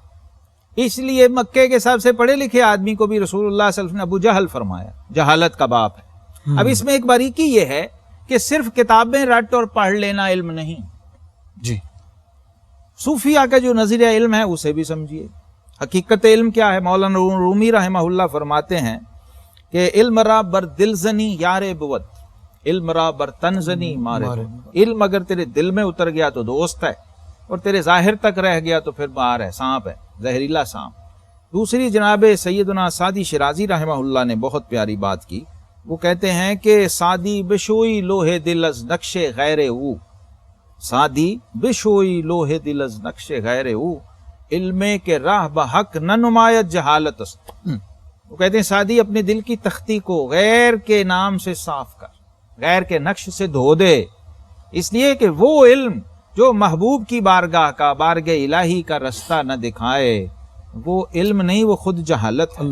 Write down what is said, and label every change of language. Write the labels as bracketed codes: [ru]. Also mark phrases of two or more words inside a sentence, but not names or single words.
[ur] اس لیے مکے کے سب سے پڑھے لکھے آدمی کو بھی رسول اللہ صلی اللہ علیہ وسلم نے ابو جہل فرمایا، جہالت کا باپ ہے۔ اب اس میں ایک باریکی یہ ہے کہ صرف کتابیں رٹ اور پڑھ لینا علم نہیں، جی، صوفیہ کا جو نظریہ علم ہے اسے بھی سمجھیے۔ حقیقت علم کیا ہے؟ مولانا رومی رحمہ اللہ فرماتے ہیں کہ [fa] علم را بر دل زنی یار بود، علم را بر تن زنی مارے بود۔ [ur] علم اگر تیرے دل میں اتر گیا تو دوست ہے، اور تیرے ظاہر تک رہ گیا تو پھر باہر ہے، سانپ ہے، زہریلا سانپ۔ دوسری جناب سیدنا سعدی شرازی رحمہ اللہ نے بہت پیاری بات کی، وہ کہتے ہیں کہ [fa] سعدی بشوئی لوہے دل از نقش غیر او، سعدی بشوئی لوہے دل از نقش غیر او، علم کے راہ بحق نہ نمایت جہالت است۔ [ur] وہ کہتے ہیں سعدی اپنے دل کی تختی کو غیر کے نام سے صاف کر، غیر کے نقش سے دھو دے، اس لیے کہ وہ علم جو محبوب کی بارگاہ کا، بارگاہ الہی کا رستہ نہ دکھائے، وہ علم نہیں، وہ خود جہالت ہے۔